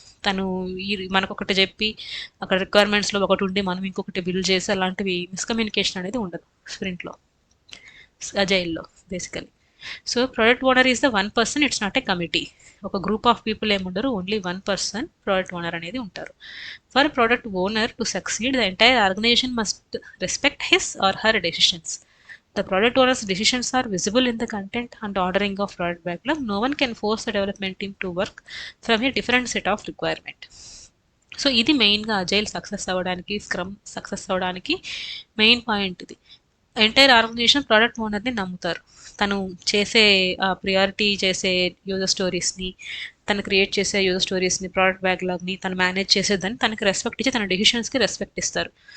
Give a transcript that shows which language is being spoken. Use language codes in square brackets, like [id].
[te] తను మనకొకటి చెప్పి అక్కడ రిక్వైర్మెంట్స్లో ఒకటి ఉండి మనం ఇంకొకటి బిల్డ్ చేసి అలాంటివి మిస్కమ్యూనికేషన్ అనేది ఉండదు స్ప్రింట్లో, అజైల్లో basically. [en] So product owner is the one person, it's not a committee. [te] ఒక group of people ఏముండరు, only one person product owner అనేది ఉంటారు. [en] For product owner to succeed the entire organisation must respect his or her decisions. The product owner's decisions are visible in the content and ordering of product backlog. No one can force the development team to work from a different set of requirement. [te] So ఇది మెయిన్గా agile success అవ్వడానికి, scrum success అవ్వడానికి main point ఇది. Entire organisation product ఓనర్ని నమ్ముతారు. తను చేసే priority చేసే యూజర్ స్టోరీస్ని, తను క్రియేట్ చేసే యూజర్ స్టోరీస్ని, ప్రోడక్ట్ బ్యాక్లాగ్ని తను మేనేజ్ చేసేదాన్ని తనకి రెస్పెక్ట్ ఇచ్చి తన డెసిషన్స్కి రెస్పెక్ట్ ఇస్తారు.